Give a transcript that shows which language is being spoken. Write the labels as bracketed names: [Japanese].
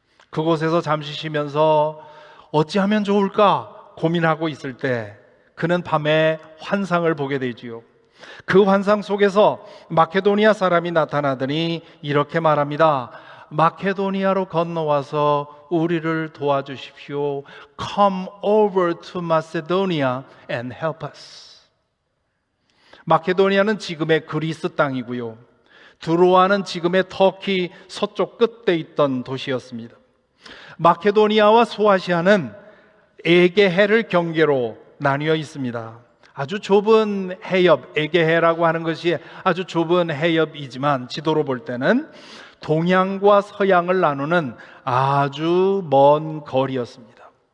[Korean] 그곳에서 잠시 쉬면서 어찌하면 좋을까 고민하고 있을 때 그는 밤에 환상을 보게 되지요. 그 환상 속에서 마케도니아 사람이 나타나더니 이렇게 말합니다. 마케도니아로 건너와서 우리를 도와주십시오. [English] Come over to Macedonia and help us. [Korean] 마케도니아는 지금의 그리스 땅이고요. 드로아는 지금의 터키 서쪽 끝에 있던 도시였습니다. 마케도니아와 소아시아는 에게해를 경계로 나뉘어 있습니다. 아주 좁은 해협, 에게해라고 하는 것이 아주 좁은 해협이지만 지도로 볼 때는 동양과 서양을 나누는 아주 먼 거리였습니다.